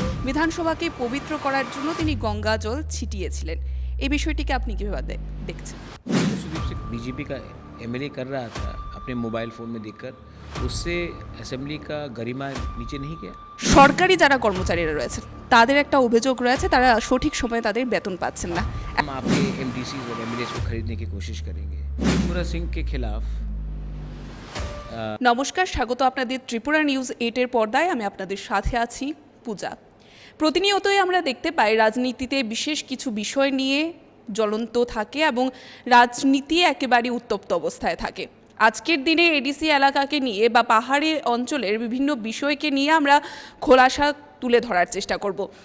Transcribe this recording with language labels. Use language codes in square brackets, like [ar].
[bn] বিধানসভাকে পবিত্র করার জন্য তিনি গঙ্গা জল ছিটিয়েছিলেন। এই বিষয়টিকে আপনি কিভাবে দেখছেন? [hi] सुदीप सिंह बीजेपी का एमएलए कर रहा था अपने मोबाइल फ़ोन में देखकर, उससे असेंबली का गरिमा नीचे नहीं गया। [bn] সরকারি যারা কর্মচারীরা রয়েছে তাদের একটা অভিযোগ রয়েছে, তারা সঠিক সময়ে তাদের বেতন পাচ্ছেন না। [hi] हम आपके एमडीसी और एमएलए को खरीदने की कोशिश करेंगे। त्रिपुरा सिंह के खिलाफ [bn] নমস্কার, স্বাগত আপনাদের ত্রিপুরা নিউজ 8-এর পর্দায়। আমি আপনাদের সাথে আছি পূজা। প্রতিনিয়তই আমরা দেখতে পাই রাজনীতিতে বিশেষ কিছু বিষয় নিয়ে জ্বলন্ত থাকে এবং রাজনীতি একেবারে উত্তপ্ত অবস্থায় থাকে। আজকের দিনে এডিসি এলাকাকে নিয়ে বা পাহাড়ি অঞ্চলের বিভিন্ন বিষয়কে নিয়ে আমরা খোলাসা তুলে ধরার চেষ্টা করব।